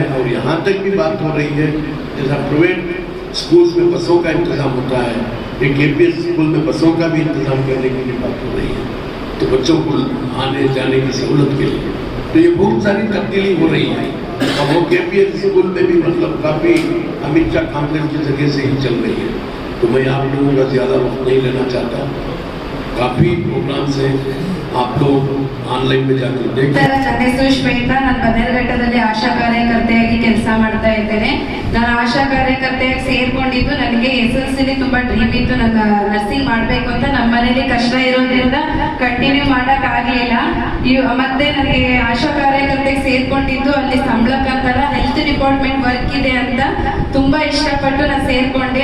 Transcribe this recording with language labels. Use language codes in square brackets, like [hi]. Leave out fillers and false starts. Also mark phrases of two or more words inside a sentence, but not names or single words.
[hi] और यहाँ तक भी बात हो रही है जैसा [en] private schools [hi] में बसों का इंतज़ाम होता है, एक KPS स्कूल में बसों का भी इंतज़ाम करने की बात हो रही है, तो बच्चों को आने जाने की सहूलत के लिए। तो ये बहुत सारी तब्दीली हो रही है। और वो KPS स्कूल में भी मतलब काफ़ी अमित शाह कॉम्प्लेक्स की जगह से ही चल रही है। तो मैं आप लोगों का ज़्यादा वक्त नहीं लेना चाहता। काफ़ी प्रोग्राम्स हैं, आप लोग ಆನ್ಲೈನ್ में जाकर देखें। [kn] ನನ್ನ ಹೆಸರು ಶ್ವೇತಾ, ನಾನು ಬನ್ನೇರುಘಟ್ಟದಲ್ಲಿ ಆಶಾ ಕಾರ್ಯಕರ್ತೆಯಾಗಿ ಕೆಲಸ ಮಾಡ್ತಾ ಇದ್ದೇನೆ। ನಾನು ಆಶಾ ಕಾರ್ಯಕರ್ತೆಯಾಗಿ ಸೇರ್ಕೊಂಡಿದ್ದು ನನಗೆ SSLC ತುಂಬಾ ಡ್ರೀಮ್ ಇತ್ತು, ನನ್ನ ನರ್ಸಿಂಗ್ ಮಾಡಬೇಕು ಅಂತ। ನಮ್ಮ ಮನೇಲಿ ಕಷ್ಟ ಇರೋದ್ರಿಂದ ಕಂಟಿನ್ಯೂ ಮಾಡಕ್ ಆಗ್ಲಿಲ್ಲ। ಮತ್ತೆ ನನಗೆ ಆಶಾ ಕಾರ್ಯಕರ್ತೆಗೆ ಸೇರ್ಕೊಂಡಿದ್ದು ಅಲ್ಲಿ ಸಂಬಳಕ್ಕಂತಲ್ಲ [en] health department work [kn] ಇದೆ ಅಂತ ತುಂಬಾ ಇಷ್ಟಪಟ್ಟು ನಾನು ಸೇರ್ಕೊಂಡೆ।